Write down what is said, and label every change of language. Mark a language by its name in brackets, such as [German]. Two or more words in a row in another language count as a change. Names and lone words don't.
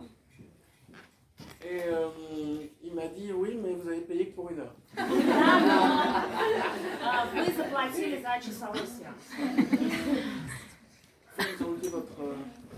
[French] Et il m'a dit, oui, mais vous avez payé que pour 1 heure. [Russian] Вы заплатили за часовой сеанс. [French] Vous enlevez votre